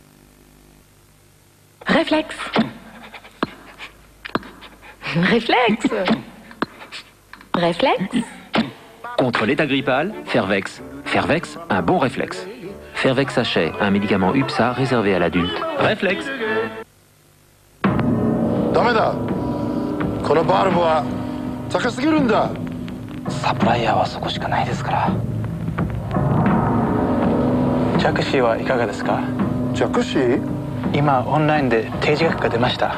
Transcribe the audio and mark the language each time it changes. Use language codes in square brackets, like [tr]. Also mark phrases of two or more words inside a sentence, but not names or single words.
[fr] Réflexe. Réflexe. Réflexe. Contre l'état grippal, Fervex. Fervex, un bon réflexe. Fervex Sachet, un médicament UPSA réservé à l'adulte. Réflexe. [ja] ダメだ。このバルブは高すぎるんだ。サプライヤーはそこしかないですから。着信はいかがですか？着信？今オンラインで提示額が出ました。